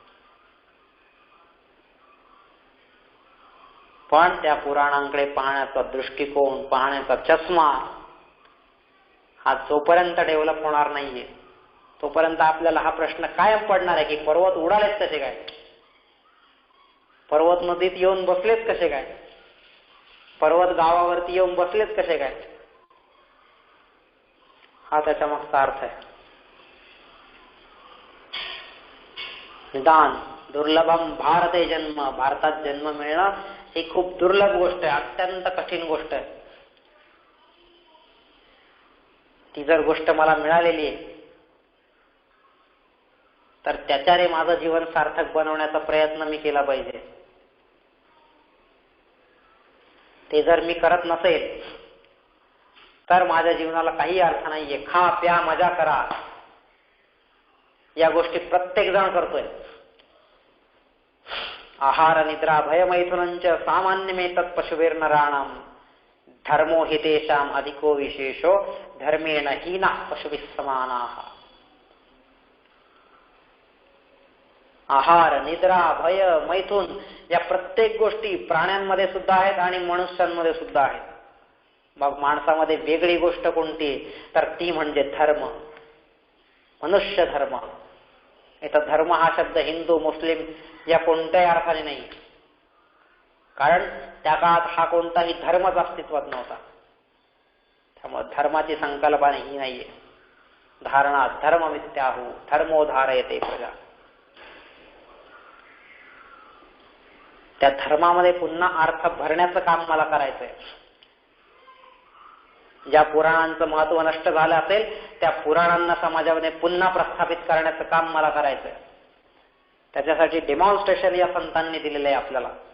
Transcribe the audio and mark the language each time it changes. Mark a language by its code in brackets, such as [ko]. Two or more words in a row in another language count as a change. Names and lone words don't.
[mr] पण त्या पुराणांकडे पाहण्याचा दृष्टिकोन, पाहण्याचा चष्मा हा जोपर्यंत डेव्हलप होणार नाहीये तोपर्यंत आपल्याला हा प्रश्न कायम पडणार आहे की पर्वत उडालेच कसे काय, पर्वत नदीत येऊन बसलेच कसे काय, पर्वत गावावरती येऊन बसलेच कसे काय. हा त्याच्या मागचा अर्थ आहे. [sa] निदान दुर्लभम भारते जन्म, [mr] भारतात जन्म मिळणं ही खूप दुर्लभ गोष्ट आहे, अत्यंत कठीण गोष्ट आहे. ती जर गोष्ट मला मिळालेली आहे तर त्याच्याने माझं जीवन सार्थक बनवण्याचा प्रयत्न मी केला पाहिजे. ते जर मी करत नसेल तर माझ्या जीवनाला काही अर्थ नाहीये. खा प्या मजा करा या गोष्टी प्रत्येक जण करतोय. [sa] आहार निद्रा भयमैथुनंच सामान्यमेतत् पशुभिर्नराणाम धर्मो हि तेषाम अधिको विशेषो धर्मेण हीना पशुभिः समानाः. [mr] आहार निद्रा भय मैथुन या प्रत्येक गोष्टी प्राण्यांमध्ये सुद्धा आहेत आणि मनुष्यांमध्ये सुद्धा आहेत. मग माणसामध्ये वेगळी गोष्ट कोणती तर ती म्हणजे धर्म, मनुष्य धर्म. इथं धर्म हा शब्द हिंदू मुस्लिम या कोणत्याही अर्थाने नाही, कारण त्या काळात हा कोणताही धर्मच अस्तित्वात नव्हता. त्यामुळे धर्माची संकल्पना ही नाहीये. [sa] धारणा धर्म मिथ्याहु धर्मो धारयते प्रजा. [mr] त्या धर्मामध्ये पुन्हा अर्थ भरण्याचं काम मला करायचंय. ज्या पुराणांचं महत्व नष्ट झालं असेल त्या पुराणांना समाजामध्ये पुन्हा प्रस्थापित करण्याचं काम मला करायचंय. त्याच्यासाठी डेमॉन्स्ट्रेशन या संतांनी दिलेलं आहे आपल्याला.